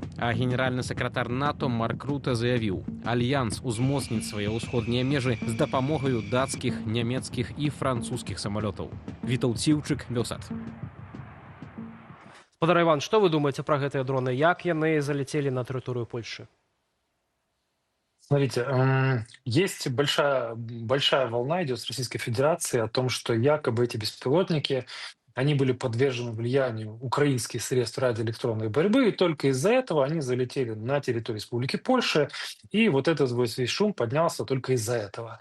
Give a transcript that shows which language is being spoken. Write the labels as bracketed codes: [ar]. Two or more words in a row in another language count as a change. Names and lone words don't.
[be] А генеральны сакратар НАТО Марк Рута заявіў, альянс узмоцніць свае ўсходнія межы з дапамогаю дацкіх, нямецкіх і французскіх самалётаў. Вітаў Сіўчык, Белсат. Спадар Іван, што вы думаете про гэтыя дроны? Як яны [ru] залетели на территорию Польши? Смотрите, есть большая волна идет с Российской Федерации о том, что якобы эти беспилотники, они были подвержены влиянию украинских средств радиоэлектронной борьбы, и только из-за этого они залетели на территорию Республики Польша, и вот этот весь шум поднялся только из-за этого.